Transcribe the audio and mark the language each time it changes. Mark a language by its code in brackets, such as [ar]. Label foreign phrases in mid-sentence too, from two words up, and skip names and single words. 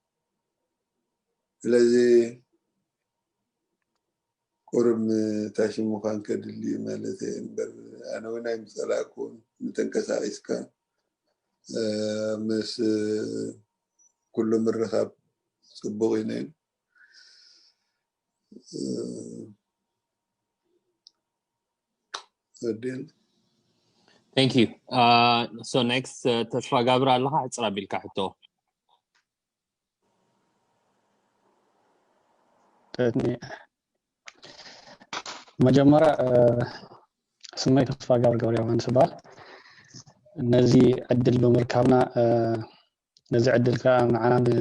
[ti] ስለዚ ቁርም ታሽሙ ምዃን ከድሊ ማለት እምበር ኣነ እውን ኣይምፀላእኩን ንተንቀሳቒስካ ምስ ኩሉ ምርኻብ ፅቡቕ እዩ ነይሩ [en] Thank you. So next, [ti] ተስፋ ጋብር ኣለኻ ዕፅር ኣቢልካ ሕቶ መጀመሪያ ስመይ ተስፋ ጋብር ገብረ ዮሃንስ ይባል ነዚ ዕድል ብምርካብና ነዚ ዕድል ከዓ ንዓና